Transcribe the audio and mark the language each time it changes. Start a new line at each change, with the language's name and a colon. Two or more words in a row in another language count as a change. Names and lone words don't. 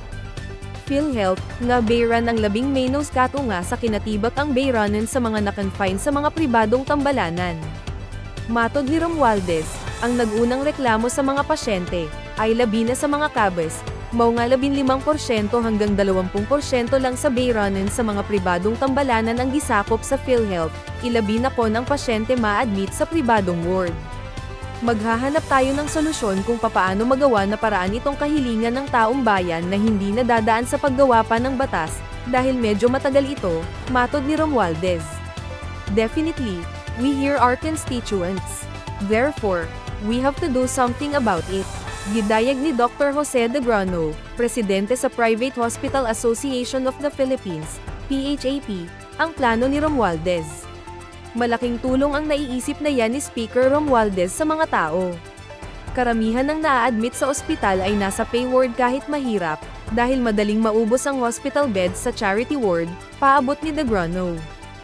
Cebuano: PhilHealth, nga bayran ang labing menos kato nga sa kinatibak ang bayranan sa mga nakonfine sa mga pribadong tambalanan. Matod ni Romualdez, ang nagunang reklamo sa mga pasyente, ay labi na sa mga kabes, mao nga 15% hanggang 20% lang sa bayranan sa mga pribadong tambalanan ang gisakop sa PhilHealth,
Filipino: ilabi na po ng pasyente
Cebuano: ma-admit sa pribadong ward.
Filipino: Maghahanap tayo ng solusyon kung papaano magawa na paraan itong kahilingan ng taong bayan na hindi nadadaan sa paggawa pa ng batas, dahil medyo matagal ito,
Cebuano: matod ni Romualdez.
English: Definitely, we hear our constituents. Therefore, we have to do something about it.
Cebuano: Gidayag ni Dr. Jose de Grano, presidente sa Private Hospital Association of the Philippines, PHAP, ang plano ni Romualdez.
Filipino: Malaking tulong ang naiisip na yan ni Speaker Romualdez sa mga tao. Karamihan ng naa-admit sa ospital ay nasa
English: pay ward
Filipino: kahit mahirap, dahil madaling maubos ang
English: hospital beds
Filipino: sa
English: charity ward,
Cebuano: paabot ni de Grano.